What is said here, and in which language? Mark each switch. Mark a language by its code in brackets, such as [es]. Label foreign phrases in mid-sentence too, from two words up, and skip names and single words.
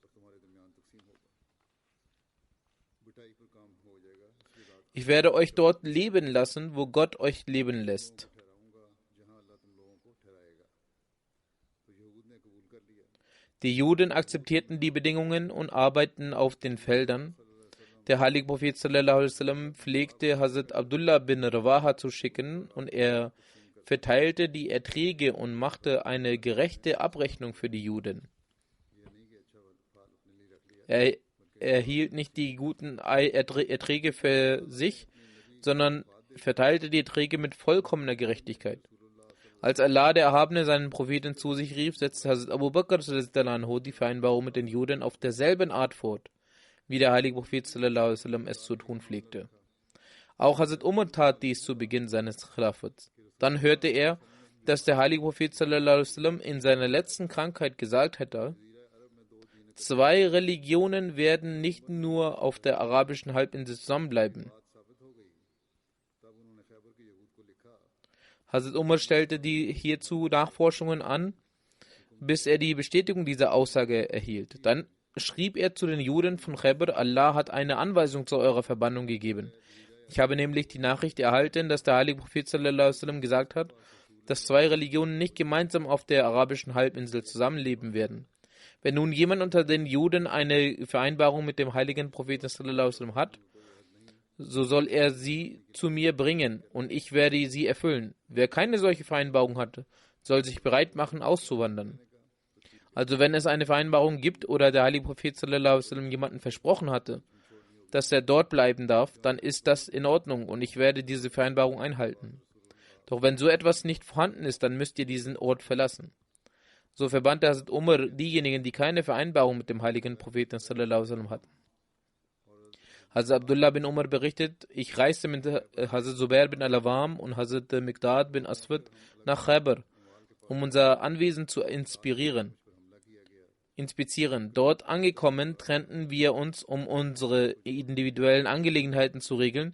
[de] Ich werde euch dort leben lassen, wo Gott euch leben lässt. Die Juden akzeptierten die Bedingungen und arbeiteten auf den Feldern. Der heilige Prophet [ar] صلى الله عليه وسلم [de] pflegte Hazrat Abdullah bin Rawaha zu schicken und er verteilte die Erträge und machte eine gerechte Abrechnung für die Juden. Er erhielt nicht die guten Erträge für sich, sondern verteilte die Erträge mit vollkommener Gerechtigkeit. Als Allah der Erhabene seinen Propheten zu sich rief, setzte Hazrat Abu Bakr die Vereinbarung mit den Juden auf derselben Art fort, wie der heilige Prophet [ar] صلى الله عليه وسلم [de] es zu tun pflegte. Auch Hazrat Umar tat dies zu Beginn seines Khilafats. Dann hörte er, dass der heilige Prophet [ar] صلى الله عليه وسلم [de] in seiner letzten Krankheit gesagt hätte: Zwei Religionen werden nicht nur auf der arabischen Halbinsel zusammenbleiben. Hazrat Umar stellte hierzu Nachforschungen an, bis er die Bestätigung dieser Aussage erhielt. Dann schrieb er zu den Juden von Khaybar: Allah hat eine Anweisung zu eurer Verbannung gegeben. Ich habe nämlich die Nachricht erhalten, dass der heilige Prophet [ar] صلى الله عليه وسلم [de] gesagt hat, dass zwei Religionen nicht gemeinsam auf der arabischen Halbinsel zusammenleben werden. Wenn nun jemand unter den Juden eine Vereinbarung mit dem heiligen Propheten [ar] صلى الله عليه وسلم [de] hat, so soll er sie zu mir bringen und ich werde sie erfüllen. Wer keine solche Vereinbarung hatte, soll sich bereit machen, auszuwandern. Also wenn es eine Vereinbarung gibt oder der heilige Prophet [ar] صلى الله عليه وسلم [de] jemanden versprochen hatte, dass er dort bleiben darf, dann ist das in Ordnung und ich werde diese Vereinbarung einhalten. Doch wenn so etwas nicht vorhanden ist, dann müsst ihr diesen Ort verlassen. So verbannte Hazrat Umar diejenigen, die keine Vereinbarung mit dem heiligen Propheten [ar] صلى الله عليه وسلم [de] hatten. Hazrat Abdullah bin Umar berichtet: Ich reiste mit Hazrat Zubair bin Al-Awam und Hazrat Miqdad bin Aswad nach Khaybar, um unser Anwesen zu inspizieren. Dort angekommen, trennten wir uns, um unsere individuellen Angelegenheiten zu regeln.